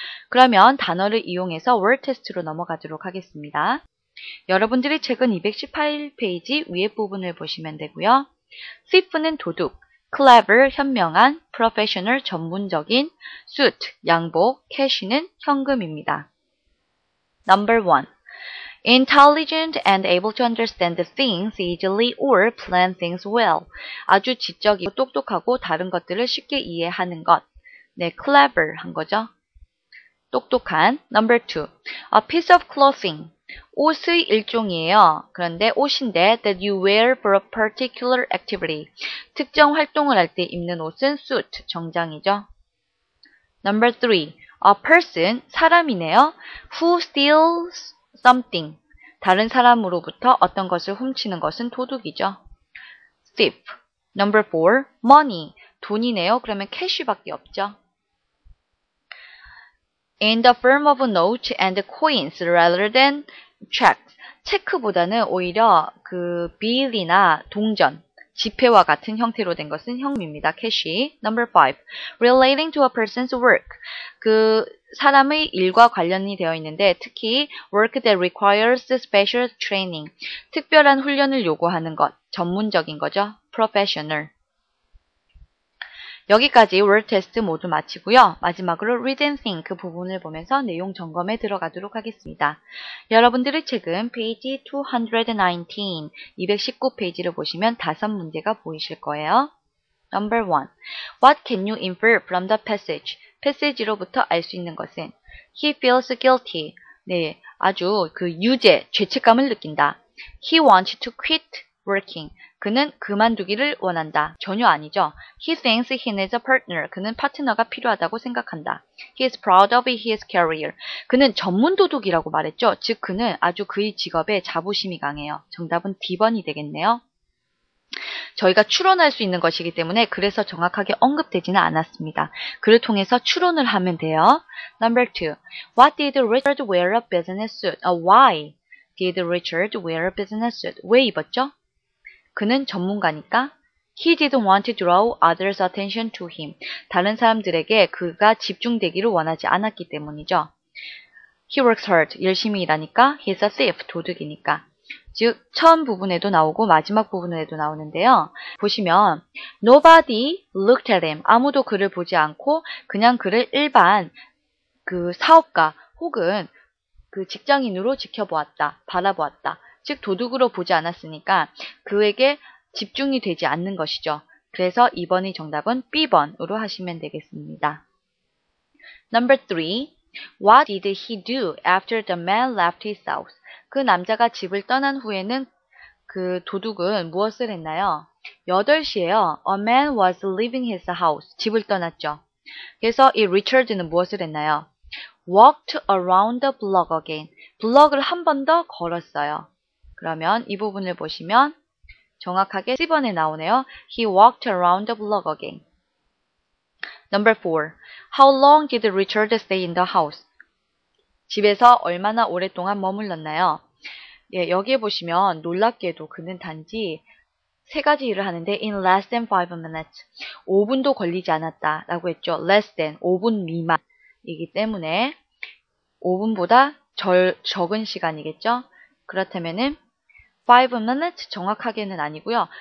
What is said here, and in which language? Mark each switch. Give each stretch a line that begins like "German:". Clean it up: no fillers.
Korean: 그러면 단어를 이용해서 word 테스트로 넘어가도록 하겠습니다. 여러분들이 책은 218페이지 위에 부분을 보시면 되고요. thief는 도둑, clever 현명한, professional 전문적인, suit 양복, cash는 현금입니다.
English: Number 1. Intelligent and able to understand things easily or plan things well.
Korean: 아주 지적이고 똑똑하고 다른 것들을 쉽게 이해하는 것. 네, clever 한 거죠.
English: 똑똑한. Number 2. A piece of clothing.
Korean: 옷의 일종이에요. 그런데 옷인데
English: that you wear for a particular activity.
Korean: 특정 활동을 할 때 입는 옷은 suit, 정장이죠.
English: Number 3. A person, 사람이네요. Who steals something.
Korean: 다른 사람으로부터 어떤 것을 훔치는 것은 도둑이죠.
English: Thief. Number 4. Money. 돈이네요.
Korean: 그러면 cash밖에 없죠.
English: In the form of notes and coins rather than checks.
Korean: 체크보다는 오히려 빌이나 동전, 지폐와 같은 형태로 된 것은 현금입니다.
English: 캐시. Number 5. Relating to a person's work.
Korean: 사람의 일과 관련이 되어 있는데 특히
English: work that requires special training.
Korean: 특별한 훈련을 요구하는 것, 전문적인 거죠.
English: Professional.
Korean: 여기까지 word 테스트 모두 마치고요. 마지막으로 read and think 부분을 보면서 내용 점검에 들어가도록 하겠습니다. 여러분들의 책은 페이지 219, 219페이지를 보시면 5문제가 보이실 거예요.
English: Number 1. What can you infer from the passage?
Korean: 패시지로부터 알 수 있는 것은
English: He feels guilty.
Korean: 네, 아주 죄책감을 느낀다.
English: He wants to quit working.
Korean: 그는 그만두기를 원한다. 전혀 아니죠.
English: He thinks he needs a partner.
Korean: 그는 파트너가 필요하다고 생각한다.
English: He is proud of his career.
Korean: 그는 전문 도둑이라고 말했죠. 즉 그는 아주 그의 직업에 자부심이 강해요. 정답은 D번이 되겠네요. 저희가 추론할 수 있는 것이기 때문에 그래서 정확하게 언급되지는 않았습니다. 그를 통해서 추론을 하면 돼요.
English: Number 2. What did Richard wear a business suit? Why did Richard wear a business suit?
Korean: 왜 입었죠? 그는 전문가니까.
English: He didn't want to draw others' attention to him.
Korean: 다른 사람들에게 그가 집중되기를 원하지 않았기 때문이죠.
English: He works hard.
Korean: 열심히 일하니까.
English: He's a thief. 도둑이니까.
Korean: 즉 처음 부분에도 나오고 마지막 부분에도 나오는데요.
English: 보시면 Nobody looked at him.
Korean: 아무도 그를 보지 않고 그냥 그를 일반 사업가 혹은 직장인으로 지켜보았다. 바라보았다. 즉 도둑으로 보지 않았으니까 그에게 집중이 되지 않는 것이죠. 그래서 2번의 정답은 B번으로 하시면 되겠습니다.
English: Number 3. What did he do after the man left his house?
Korean: 그 남자가 집을 떠난 후에는 그 도둑은 무엇을 했나요? 8시에요.
English: A man was leaving his house.
Korean: 집을 떠났죠. 그래서 이 리처드는 무엇을 했나요?
English: Walked around the block again.
Korean: 블럭을 한 번 더 걸었어요. 그러면 이 부분을 보시면 정확하게 C번에 나오네요.
English: He walked around the block again. Number 4. How long did Richard stay in the house?
Korean: 집에서 얼마나 오랫동안 머물렀나요? 예, 여기에 보시면 놀랍게도 그는 단지 3가지 일을 하는데
English: in less than 5 minutes.
Korean: 5분도 걸리지 않았다 라고 했죠. less than, 5분 미만이기 때문에 5분보다 적은 시간이겠죠. 그렇다면은 5 minutes 정확하게는 아니고요.